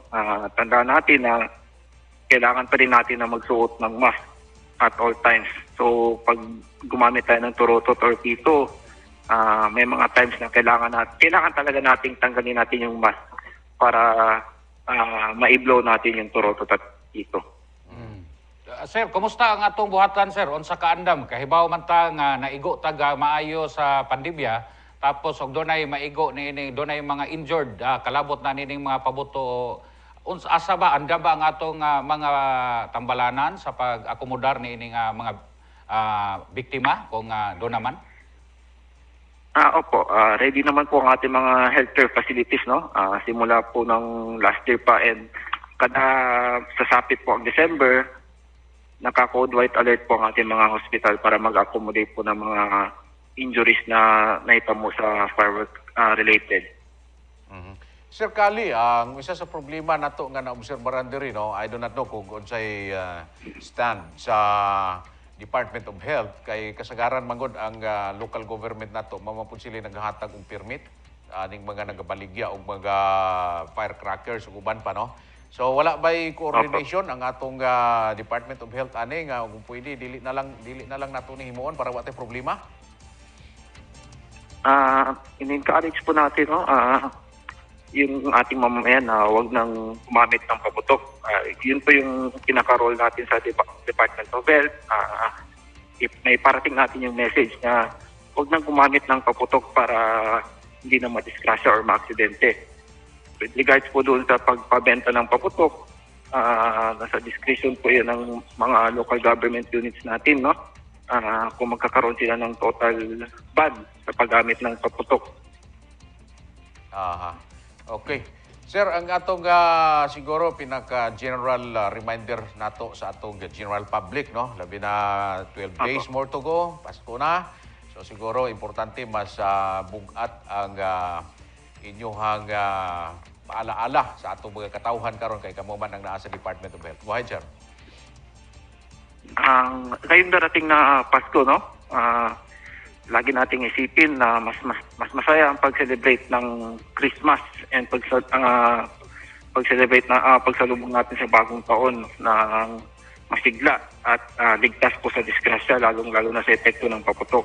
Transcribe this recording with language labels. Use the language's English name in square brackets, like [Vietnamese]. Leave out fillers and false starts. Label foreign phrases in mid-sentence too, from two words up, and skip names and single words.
[Filipino] Tandaan natin na kailangan pa rin natin na magsuot ng mask [English] at all times. [Filipino] So pag gumamit tayo ng turotot or pito, may mga times na kailangan talaga nating tanggalin natin yung mask para ma-blow natin yung turotot at pito. [Cebuano] Sir, kumusta ang atong buhatan, sir? Unsa kaandam? Kahibaw man ta nga naigo taga maayo sa pandemya. Tapos og dunay maigo niini, dunay mga injured, kalabot na nining mga pabuto. Asa ba anda ba ang atong mga tambalanan sa pag-akomodar niining mga biktima kung do naman? [Filipino] Opo, ready naman po ang ating mga [English] healthcare facilities, [Filipino] no? Simula po ng [English] last year [Filipino] pa, and kada sasapit po ang December, naka- [English] code white alert [Filipino] po ang ating mga hospital para mag-accommodate po ng mga injuries na naitamo sa [English] firework related. [Cebuano] Sir Kali, ang isa sa problema nato nga naobserbahan diri, no, [English] I do not know [Cebuano] kung unsay stand sa Department of Health kay kasagaran mangod ang [English] local government [Cebuano] nato mamapun sila naghatag og permit ning mga nagabaligya og mga firecrackers ug uban pa, no. So wala ba'y coordination ang atong Department of Health ani nga kung pwede dili na lang nato ni himuon para wala tay problema? [Filipino] In-encourage po natin, no, yung ating mamamayan na huwag nang gumamit ng paputok. Yun po yung pinaka-role natin sa Department of Health. May parating natin yung message na huwag nang gumamit ng paputok para hindi na madisgrasya or maaksidente. [English] With regards [Filipino] po doon sa pagpabenta ng paputok, nasa discretion po yun ng mga [English] local government units [Filipino] natin, no? Kung magkakaroon sila ng total ban sa paggamit ng paputok. Aha. Okay. [Cebuano] Sir, ang atong siguro pinaka- [English] general reminder [Cebuano] nato sa atong [English] general public, [Cebuano] no? Labi na [English] 12 days more to go, [Cebuano] Pasko na. So siguro importante mas bugat ang inyong paalaala sa atong mga katawhan karon kay kamo man ang naa sa Department of Health. [English] Go ahead, sir. [Filipino] Ngayong darating na Pasko, no? Lagi nating isipin na mas masaya ang pag-celebrate ng Christmas and pag-celebrate na pagsalubong natin sa bagong taon na masigla at ligtas po sa disgrasya, lalong-lalo na sa epekto ng paputok.